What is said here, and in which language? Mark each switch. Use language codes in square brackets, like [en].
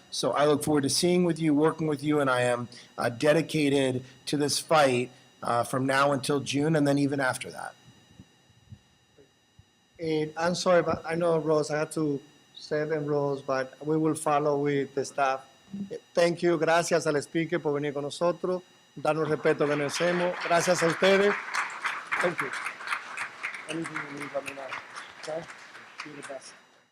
[en] So I look forward to seeing with you, working with you, and I am dedicated to this fight from now until June and then even after that. And I'm sorry, but I know, Rose, I had to send them, Rose, but we will follow with the staff. Thank you. [es] Gracias al speaker por venir con nosotros, darnos el respeto que merecemos. Gracias a ustedes. [en] Thank you. Anything you need, let me know. Okay? Do the best.